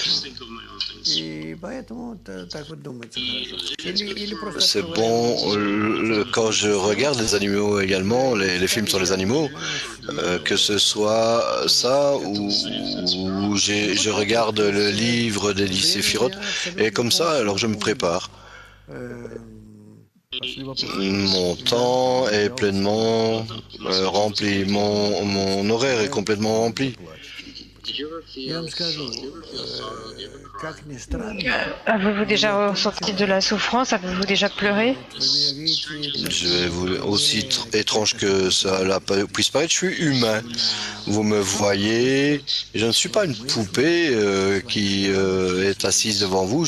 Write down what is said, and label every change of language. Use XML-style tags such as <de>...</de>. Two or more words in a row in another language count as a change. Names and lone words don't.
<fr>C'est bon, quand je regarde les animaux également, les films sur les animaux, que ce soit ça ou je regarde le livre des 10 séphirotes, et comme ça, alors je me prépare. Mon temps est pleinement rempli, mon horaire est complètement rempli.</fr> <ru>Я вам скажу, как ни странно,</ru> <fr>Avez-vous déjà ressenti de la souffrance? Avez-vous déjà pleuré? Je vais vous, aussi étrange que cela puisse paraître, je suis humain. Vous me voyez, je ne suis pas une poupée qui est assise devant vous.</fr>